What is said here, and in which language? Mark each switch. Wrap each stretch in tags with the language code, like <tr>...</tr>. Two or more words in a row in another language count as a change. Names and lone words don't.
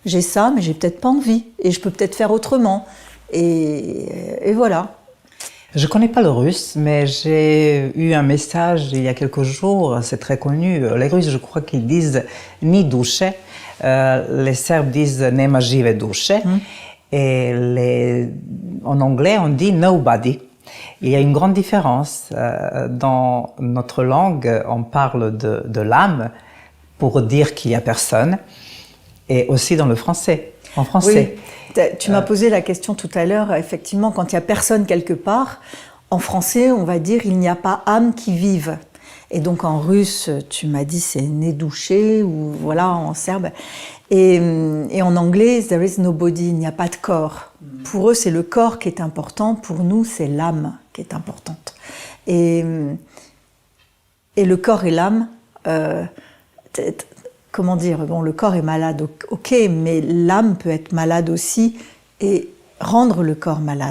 <fr>J'ai ça, mais j'ai peut-être pas envie. Et je peux peut-être faire autrement. Et voilà. Je connais pas le russe, mais j'ai eu un message il y a quelques jours, c'est très connu. Les Russes, je crois qu'ils disent</fr> <ru>ni duše,</ru> <fr>les Serbes disent</fr> <sr>nema žive duše,</sr> <fr>et en anglais on dit nobody. Il y a une grande différence. Dans notre langue, on parle de l'âme pour dire qu'il y a personne, et aussi dans le français. En français. Oui. Tu m'as posé la question tout à l'heure, effectivement, quand il n'y a personne quelque part, en français, on va dire il n'y a pas âme qui vive. Et donc en russe, tu m'as dit c'est nedouché, ou voilà, en serbe. Et en anglais,</fr> <en>there is nobody,</en> <fr>il n'y a pas de corps. Pour eux, c'est le corps qui est important, pour nous, c'est l'âme qui est importante. Et le corps et l'âme, comment dire, bon, le corps est malade, ok, mais l'âme peut être malade aussi et rendre le corps malade.</fr>